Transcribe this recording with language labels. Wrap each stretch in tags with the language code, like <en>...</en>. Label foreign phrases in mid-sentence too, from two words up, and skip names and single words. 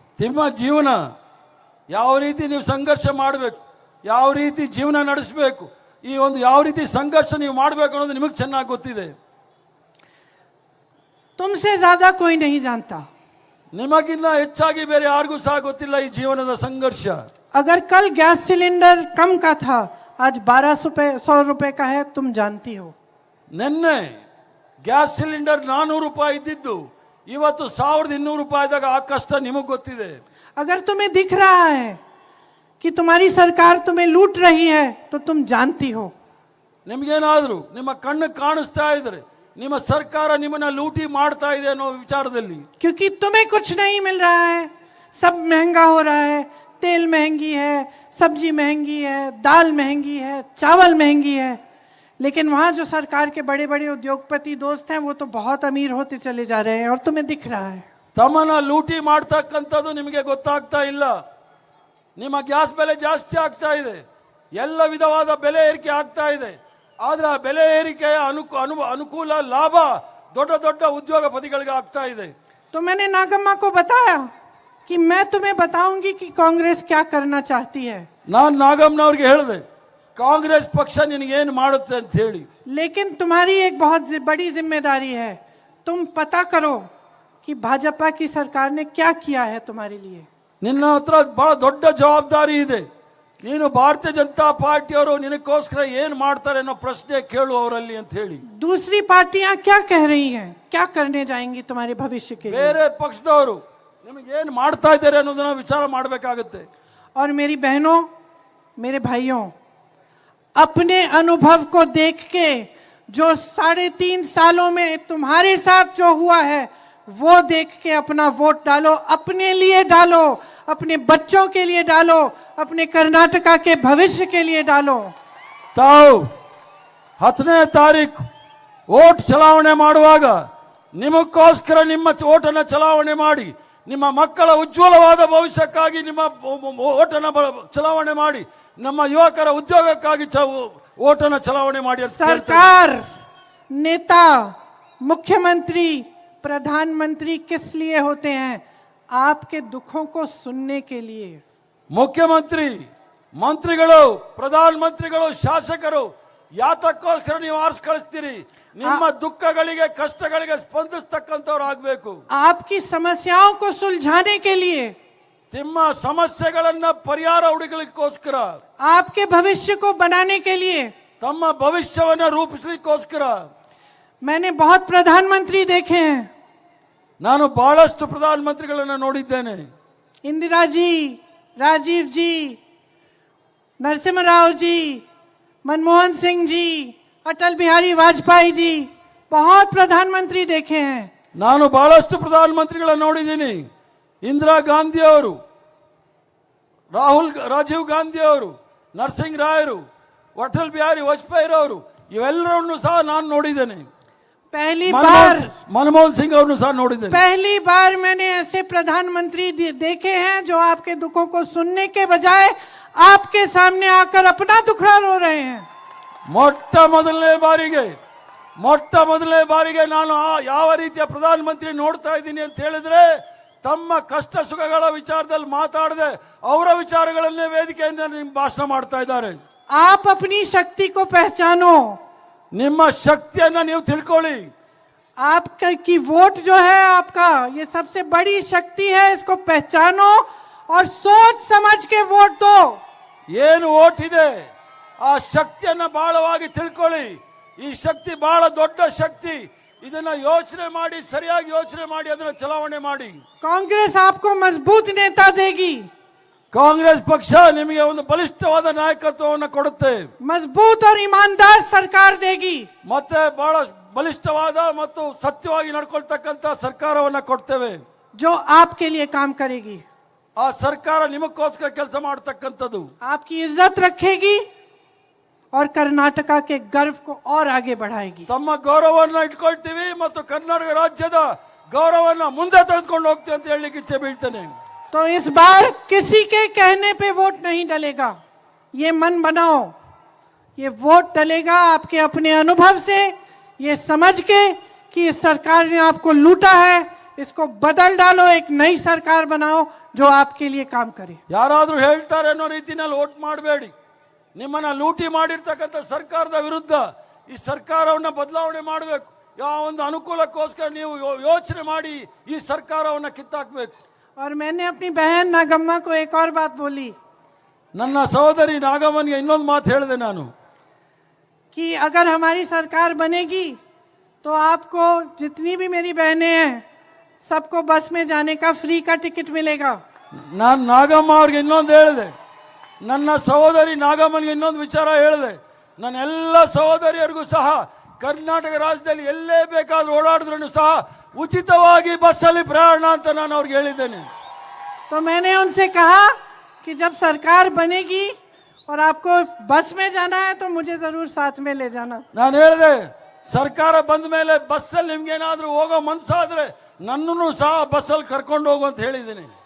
<kn>ನಿಮ್ಮ ಜೀವನ ಯಾವ ರೀತಿ ನೀವು ಸಂಘರ್ಷ ಮಾಡಬೇಕು, ಯಾವ ರೀತಿ ಜೀವನ ನಡೆಸಬೇಕು, ಈ ಒಂದು ಯಾವ ರೀತಿ ಸಂಘರ್ಷ ನೀವು ಮಾಡಬೇಕು ಅನ್ನೋದು ನಿಮಗೆ ಚೆನ್ನಾಗಿ ಗೊತ್ತಿದೆ.</kn> <hi>तुमसे ज्यादा कोई नहीं जानता.</hi> <kn>ನಿಮಗಿಂತ ಹೆಚ್ಚಾಗಿ ಬೇರೆ ಯಾರಿಗೂ ಸಹ ಗೊತ್ತಿಲ್ಲ ಈ ಜೀವನದ ಸಂಘರ್ಷ.</kn> <hi>अगर कल</hi> <en>gas cylinder</en> <hi>कम का था, आज 1200 रुपए का है, तुम जानती हो.</hi> <kn>ನಿನ್ನೆ</kn> <en>gas cylinder</en> <kn>400 ರೂಪಾಯಿ ಇದ್ದಿದ್ದು ಇವತ್ತು 1200 ರೂಪಾಯಿದಾಗ ಆ ಕಷ್ಟ ನಿಮಗೆ ಗೊತ್ತಿದೆ.</kn> <hi>अगर तुम्हें दिख रहा है कि तुम्हारी सरकार तुम्हें लूट रही है तो तुम जानती हो.</hi> <kn>ನಿಮಗೇನಾದರೂ ನಿಮ್ಮ ಕಣ್ಣು ಕಾಣಿಸ್ತಾ ಇದ್ರೆ ನಿಮ್ಮ ಸರ್ಕಾರ ನಿಮ್ಮನ್ನ ಲೂಟಿ ಮಾಡ್ತಾ ಇದೆ ಅನ್ನೋ ವಿಚಾರದಲ್ಲಿ,</kn> <hi>क्योंकि तुम्हें कुछ नहीं मिल रहा है, सब महंगा हो रहा है, तेल महंगी है, सब्जी महंगी है, दाल महंगी है, चावल महंगी है, लेकिन वहां जो सरकार के बड़े बड़े उद्योगपति दोस्त हैं वो तो बहुत अमीर होते चले जा रहे हैं और तुम्हें दिख रहा है.</hi> <kn>ತಮ್ಮನ್ನ ಲೂಟಿ ಮಾಡ್ತಕ್ಕಂಥದ್ದು ನಿಮಗೆ ಗೊತ್ತಾಗ್ತಾ ಇಲ್ಲ. ನಿಮ್ಮ ಗ್ಯಾಸ್ ಬೆಲೆ ಜಾಸ್ತಿ ಆಗ್ತಾ ಇದೆ, ಎಲ್ಲ ವಿಧವಾದ ಬೆಲೆ ಏರಿಕೆ ಆಗ್ತಾ ಇದೆ. ಆದ್ರೆ ಆ ಬೆಲೆ ಏರಿಕೆಯ ಅನುಕೂಲ ಲಾಭ ದೊಡ್ಡ ದೊಡ್ಡ ಉದ್ಯೋಗಪತಿಗಳಿಗೆ ಆಗ್ತಾ ಇದೆ.</kn> <hi>तो मैंने नागम्मा को बताया कि मैं तुम्हें बताऊंगी कि कांग्रेस क्या करना चाहती है.</hi> <kn>ನಾನು ನಾಗಮ್ಮನವ್ರಿಗೆ ಹೇಳಿದೆ ಕಾಂಗ್ರೆಸ್ ಪಕ್ಷ ನಿನಗೇನು ಮಾಡುತ್ತೆ ಅಂತ ಹೇಳಿ.</kn> <hi>लेकिन तुम्हारी एक बहुत बड़ी जिम्मेदारी है, तुम पता करो कि भाजपा की सरकार ने क्या किया है तुम्हारे लिए.</hi> <kn>ನಿನ್ನ ಹತ್ರ ಬಹಳ ದೊಡ್ಡ ಜವಾಬ್ದಾರಿ ಇದೆ. ನೀನು ಭಾರತೀಯ ಜನತಾ ಪಾರ್ಟಿಯವರು ನಿನಗೋಸ್ಕರ ಏನು ಮಾಡ್ತಾರೆ ಅನ್ನೋ ಪ್ರಶ್ನೆ ಕೇಳು ಅವರಲ್ಲಿ ಅಂತ ಹೇಳಿ.</kn> <hi>दूसरी पार्टियां क्या कह रही हैं, क्या करने जाएंगी तुम्हारे भविष्य के लिए.</hi> <kn>ಬೇರೆ ಪಕ್ಷದವರು ನಿಮಗೆ ಏನು ಮಾಡ್ತಾ ಇದ್ದಾರೆ ಅನ್ನೋದನ್ನ ವಿಚಾರ ಮಾಡಬೇಕಾಗುತ್ತೆ.</kn> <hi>और मेरी बहनों, मेरे भाइयों, अपने अनुभव को देख के जो 3.5 सालों में तुम्हारे साथ जो हुआ है वो देख के अपना वोट डालो, अपने लिए डालो, अपने बच्चों के लिए डालो, अपने कर्नाटका के भविष्य के लिए डालो।</hi> <kn>ತಾವು 10ನೇ ತಾರೀಕು ವೋಟ್ ಚಲಾವಣೆ ಮಾಡುವಾಗ ನಿಮಗೋಸ್ಕರ ನಿಮ್ಮ ಓಟನ್ನು ಚಲಾವಣೆ ಮಾಡಿ, ನಿಮ್ಮ ಮಕ್ಕಳ ಉಜ್ವಲವಾದ ಭವಿಷ್ಯಕ್ಕಾಗಿ ನಿಮ್ಮ ಓಟನ್ನು ಚಲಾವಣೆ ಮಾಡಿ, ನಮ್ಮ ಯುವಕರ ಉದ್ಯೋಗಕ್ಕಾಗಿ ಓಟನ್ನು ಚಲಾವಣೆ ಮಾಡಿ ಅಂತ ಕೇಳ್ತೇನೆ।</kn> <hi>सरकार, नेता, मुख्यमंत्री, प्रधानमंत्री किस लिए होते हैं? आपके दुखों को सुनने के लिए।</hi> <kn>ಮುಖ್ಯಮಂತ್ರಿ, ಮಂತ್ರಿಗಳು, ಪ್ರಧಾನ ಮಂತ್ರಿಗಳು, ಶಾಸಕರು ಯಾತಕ್ಕೋಸ್ಕರ ನೀವು ಆರಿಸಿ ಕಳಿಸ್ತೀರಿ? ನಿಮ್ಮ ದುಃಖಗಳಿಗೆ, ಕಷ್ಟಗಳಿಗೆ ಸ್ಪಂದಿಸ್ತಕ್ಕಂಥವ್ರು ಆಗ್ಬೇಕು।</kn> <hi>आपकी समस्याओं को सुलझाने के लिए,</hi> <kn>ನಿಮ್ಮ ಸಮಸ್ಯೆಗಳನ್ನ ಪರಿಹಾರ ಹುಡುಕಲಿಕ್ಕೋಸ್ಕರ,</kn> <hi>आपके भविष्य को बनाने के लिए।</hi> <kn>ತಮ್ಮ ಭವಿಷ್ಯವನ್ನ ರೂಪಿಸಲಿಕ್ಕೋಸ್ಕರ</kn> <hi>मैंने बहुत प्रधानमंत्री देखे हैं।</hi> <kn>ನಾನು ಬಹಳಷ್ಟು ಪ್ರಧಾನ ಮಂತ್ರಿಗಳನ್ನ ನೋಡಿದ್ದೇನೆ।</kn> <hi>इंदिरा जी, राजीव जी, नरसिम्हा राव जी, मनमोहन सिंह जी, अटल बिहारी वाजपेयी जी, बहुत प्रधानमंत्री देखे हैं।</hi> <kn>ನಾನು ಬಹಳಷ್ಟು ಪ್ರಧಾನ ಮಂತ್ರಿಗಳನ್ನ ನೋಡಿದ್ದೀನಿ। ಇಂದಿರಾ ಗಾಂಧಿ ಅವರು, ರಾಜೀವ್ ಗಾಂಧಿ ಅವರು, ನರಸಿಂಹ ರಾಯರು, ಅಟಲ್ ಬಿಹಾರಿ ವಾಜಪೇಯಿ ಅವರು, ಇವೆಲ್ಲರನ್ನು ಸಹ ನಾನು ನೋಡಿದ್ದೇನೆ। मनमोहन सिंह ಅವರನ್ನು ಸಹ ನೋಡಿದ್ದೇನೆ।</kn> <hi>पहली बार मैंने ऐसे प्रधानमंत्री देखे हैं जो आपके दुखों को सुनने के बजाय आपके सामने आकर अपना दुखड़ा रो रहे हैं।</hi> <kn>ಮೊಟ್ಟ ಮೊದಲನೇ ಬಾರಿಗೆ ನಾನು ಯಾವ ರೀತಿಯ ಪ್ರಧಾನ ಮಂತ್ರಿ ನೋಡ್ತಾ ಇದ್ದೀನಿ ಅಂತ ಹೇಳಿದ್ರೆ, ತಮ್ಮ ಕಷ್ಟ ಸುಖಗಳ ವಿಚಾರದಲ್ಲಿ ಮಾತಾಡದೆ ಅವರ ವಿಚಾರಗಳನ್ನೇ ವೇದಿಕೆಯಿಂದ ಭಾಷಣ ಮಾಡ್ತಾ ಇದ್ದಾರೆ।</kn> <hi>आप अपनी शक्ति को पहचानो,</hi> <kn>ನಿಮ್ಮ ಶಕ್ತಿಯನ್ನ ನೀವು ತಿಳ್ಕೊಳ್ಳಿ।</kn> <hi>आपकी वोट जो है आपका, ये सबसे बड़ी शक्ति है, इसको पहचानो और सोच समझ के वोट दो।</hi> <kn>ಏನು ವೋಟ್ ಇದೆ ಆ ಶಕ್ತಿಯನ್ನ ಬಹಳವಾಗಿ ತಿಳ್ಕೊಳ್ಳಿ। ಈ ಶಕ್ತಿ ಬಹಳ ದೊಡ್ಡ ಶಕ್ತಿ, ಇದನ್ನ ಯೋಚನೆ ಮಾಡಿ, ಸರಿಯಾಗಿ ಯೋಚನೆ ಮಾಡಿ ಅದನ್ನ ಚಲಾವಣೆ ಮಾಡಿ।</kn> <hi>कांग्रेस आपको मजबूत नेता देगी,</hi> <kn>ಕಾಂಗ್ರೆಸ್ ಪಕ್ಷ ನಿಮಗೆ ಒಂದು ಬಲಿಷ್ಠವಾದ ನಾಯಕತ್ವವನ್ನು ಕೊಡುತ್ತೆ,</kn> <hi>मजबूत और ईमानदार सरकार देगी,</hi> <kn>ಮತ್ತೆ ಬಹಳ ಬಲಿಷ್ಠವಾದ ಮತ್ತು ಸತ್ಯವಾಗಿ ನಡ್ಕೊಳ್ತಕ್ಕಂತ ಸರ್ಕಾರವನ್ನ ಕೊಡ್ತೇವೆ,</kn> <hi>जो आपके लिए काम करेगी।</hi> <kn>ಆ ಸರ್ಕಾರ ನಿಮಗೋಸ್ಕರ ಕೆಲಸ ಮಾಡತಕ್ಕಂಥದ್ದು,</kn> <hi>आपकी इज्जत रखेगी और कर्नाटका के गर्व को और आगे बढ़ाएगी।</hi> <kn>ತಮ್ಮ ಗೌರವವನ್ನು ಇಟ್ಕೊಳ್ತೀವಿ ಮತ್ತು ಕರ್ನಾಟಕ ರಾಜ್ಯದ ಗೌರವವನ್ನು ಮುಂದೆ ತೆಗೆದುಕೊಂಡು ಹೋಗ್ತೀವಿ ಅಂತ ಹೇಳಲಿಕ್ಕೆ ಇಚ್ಛೆ ಬೀಳ್ತೇನೆ।</kn> <hi>तो इस बार किसी के कहने पे वोट नहीं डलेगा, ये मन बनाओ। ये वोट डलेगा आपके अपने अनुभव से, ये समझ के कि इस सरकार ने आपको लूटा है, इसको बदल डालो, एक नई सरकार बनाओ जो आपके लिए काम करे।</hi> <kn>ಯಾರಾದ್ರೂ ಹೇಳ್ತಾರೆ ಅನ್ನೋ ರೀತಿನಲ್ಲಿ ವೋಟ್ ಮಾಡಬೇಡಿ। ನಿಮ್ಮನ್ನ ಲೂಟಿ ಮಾಡಿರ್ತಕ್ಕಂಥ ಸರ್ಕಾರದ ವಿರುದ್ಧ ಈ ಸರ್ಕಾರವನ್ನ ಬದಲಾವಣೆ ಮಾಡಬೇಕು। ಯಾವ ಒಂದು ಅನುಕೂಲಕ್ಕೋಸ್ಕರ ನೀವು ಯೋಚನೆ ಮಾಡಿ ಈ ಸರ್ಕಾರವನ್ನ ಕಿತ್ತಾಕಬೇಕು।</kn> <hi>और मैंने अपनी बहन नागम्मा को एक और बात बोली,</hi> <kn>ನನ್ನ ಸಹೋದರಿ ನಾಗಮ್ಮನಿಗೆ ಇನ್ನೊಂದು ಮಾತು ಹೇಳಿದೆ ನಾನು,</kn> <hi>कि अगर हमारी सरकार बनेगी तो आपको, जितनी भी मेरी बहनें हैं, सबको बस में जाने का फ्री का टिकट मिलेगा।</hi> <kn>ನಾನು ನಾಗಮ್ಮ ಅವ್ರಿಗೆ ಇನ್ನೊಂದು ಹೇಳಿದೆ, ನನ್ನ ಸಹೋದರಿ ನಾಗಮ್ಮನಿಗೆ ಇನ್ನೊಂದು ವಿಚಾರ ಹೇಳಿದೆ, ನನ್ನ ಎಲ್ಲ ಸಹೋದರಿಯರಿಗೂ ಸಹ ಕರ್ನಾಟಕ ರಾಜ್ಯದಲ್ಲಿ ಎಲ್ಲೇ ಬೇಕಾದ್ರೂ ಓಡಾಡಿದ್ರೂ ಸಹ ಉಚಿತವಾಗಿ ಬಸ್ಸಲ್ಲಿ ಪ್ರಯಾಣ ಅಂತ ನಾನು ಅವ್ರಿಗೆ ಹೇಳಿದ್ದೇನೆ।</kn> <hi>तो मैंने उनसे कहा कि जब सरकार बनेगी और आपको बस में जाना है तो मुझे जरूर साथ में ले जाना।</hi> <kn>ನಾನು ಹೇಳಿದೆ, ಸರ್ಕಾರ ಬಂದ ಮೇಲೆ ಬಸ್ಸಲ್ಲಿ ನಿಮ್ಗೇನಾದ್ರೂ ಹೋಗೋ ಮನ್ಸಾದ್ರೆ ನನ್ನನ್ನು ಸಹ ಬಸ್ಸಲ್ಲಿ ಕರ್ಕೊಂಡು ಹೋಗು ಅಂತ ಹೇಳಿದ್ದೀನಿ।</kn>